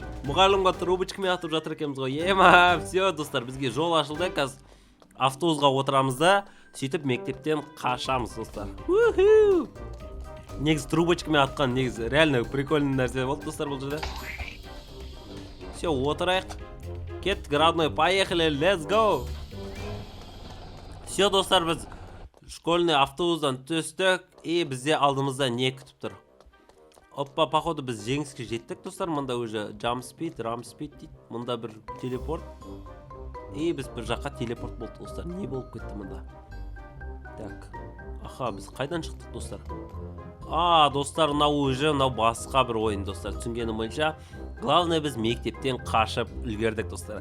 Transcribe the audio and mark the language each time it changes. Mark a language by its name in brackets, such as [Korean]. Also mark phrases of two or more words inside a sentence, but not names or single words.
[Kazakh] Мұғалімға трубочкамен атып жатыр екенбіз ғой. Все, достар, бізге жол ашылды. Қазір автобусқа отырамыз да, сөйтіп мектептен қашамыз достар. Негізі трубочкамен атқан, негізі [Russian] реально прикольный [Kazakh] нәрсе болды достар бұл жерде. Все, отырайық. Кеттік, [Russian] родной, поехали, [English] let's go. [Kazakh] Все, достар, біз школьный автобустан түстік, и бізде алдымызда не күтіп тұр? Оппа, походу біз жеңіске жеттік достар. Мұнда уже [English] jump speed, ramp speed [Kazakh] дейді. Мұнда бір телепорт. И біз бір жаққа телепорт болды достар. Не болып кетті мұнда? Так. Біз қайдан шықтық достар? Достар, мынау басқа бір ойын достар. Түсінгенім бойынша, главное біз мектептен қашып үлгердік достар.